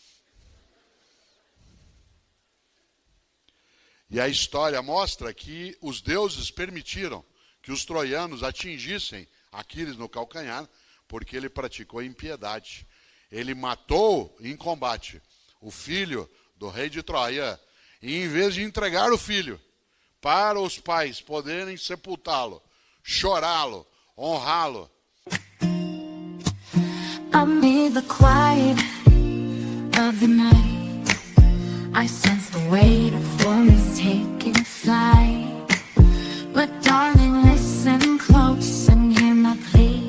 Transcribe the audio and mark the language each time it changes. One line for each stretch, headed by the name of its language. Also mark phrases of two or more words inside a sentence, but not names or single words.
Portuguese: E a história mostra que os deuses permitiram que os troianos atingissem Aquiles no calcanhar, porque ele praticou impiedade. Ele matou em combate o filho do rei de Troia, e em vez de entregar o filho para os pais poderem sepultá-lo, chorá-lo, honrá-lo.
English: Amid the quiet of the night, I sense the weight of worries taking flight. But darling, listen close and hear my plea.